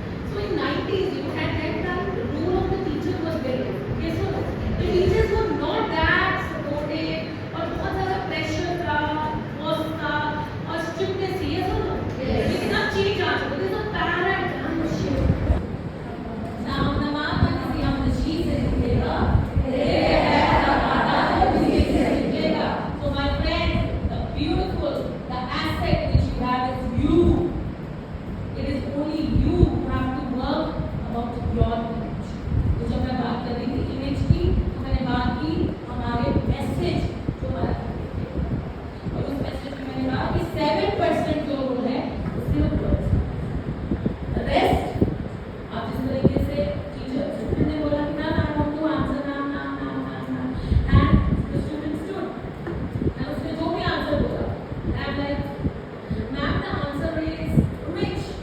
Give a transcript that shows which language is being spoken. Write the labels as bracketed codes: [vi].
[en] So in 90s, you had that the role of the teacher was very different. Okay, so the teachers were not that supportive, [hi] और बहुत ज़्यादा [en] pressure था, boss था, और strictness थी, yes or no? [hi] लेकिन अब change आ चुका है, [en] there's a paradigm shift. [hi] नाम नवा ना किसी हमनशी से निकलेगा, तेरे पैर का कांटा तो तुझी से निकलेगा। [en] So my friend, the beautiful, the asset which you have is you. It is only you who have to work about your image. [hi] तो जब मैं बात कर रही थी image की, तो मैंने बात की हमारे message जो हमारा और उस message में मैंने कहा कि 7% जो रोल है वो सिर्फ words का। [en] The rest [hi] आप जिस तरीके से टीचर ने बोला कि ma'am [en] I want to answer नाम and the student stood and [hi] उसने जो भी आंसर बोला [en] I am like ma'am the answer is rich